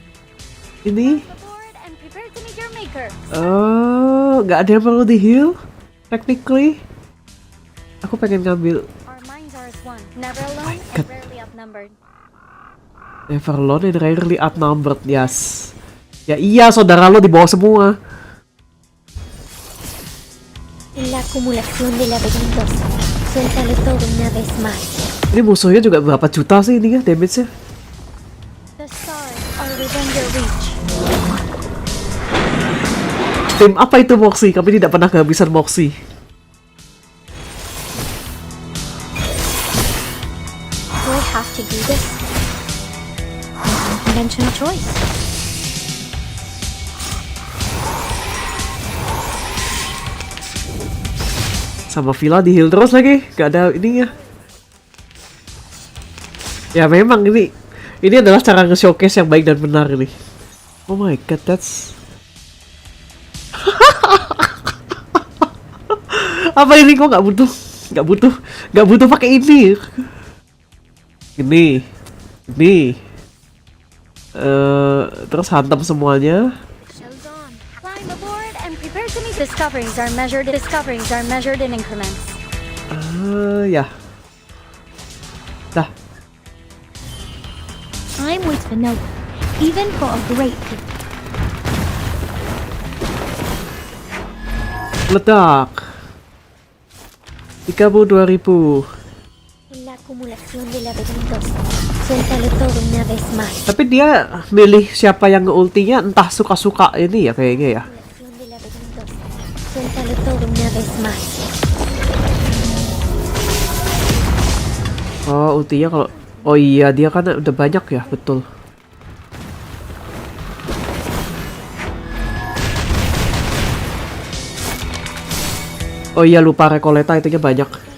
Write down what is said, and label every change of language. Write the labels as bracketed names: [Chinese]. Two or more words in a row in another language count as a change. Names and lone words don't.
[Indonesian] Ini. [English] Aboard and prepare to meet your maker. [Indonesian] Oh, nggak ada yang perlu di heal. Technically. Aku pengen ngambil [English] Our minds are as one. Never alone God. and rarely outnumbered. Never alone and rarely outnumbered. Yes. [Indonesian] Ya iya, saudara lo di bawah semua. [Spanish] La acumulación de laberintos. Suéltalo todo una vez más. [Indonesian] Ini musuhnya juga berapa juta sih ini ya damage-nya? [English] The stars are within your reach. [Indonesian] Tim apa itu Moxie? Kami tidak pernah kehabisan Moxie. [English] Do I have to do this? unconventional choice. [Indonesian] Sama villa di heal terus lagi, gak ada ininya. Ya memang ini adalah cara nge-showcase yang baik dan benar ini. [English] Oh my god, that's [Indonesian] apa ini, kok nggak butuh pakai ini. Ini terus hantam semuanya. [English] Show's on. Climb aboard and prepare to meet. Discoveries are measured in increments. [Indonesian] Ya. Dah. [English] Time waits for no one, even for a great people. [Indonesian] Ledak. 32.000. [Spanish] La acumulación de laberintos. Suéltalo todo una vez más. [Indonesian] Tapi dia milih siapa yang nge-ultinya entah suka-suka ini ya kayaknya ya. [Spanish] Acumulación de laberintos. Suéltalo todo una vez más. [Indonesian] Oh, ultinya kalau oh iya dia kan udah banyak ya, betul. Oh iya lupa rekoleta itunya banyak.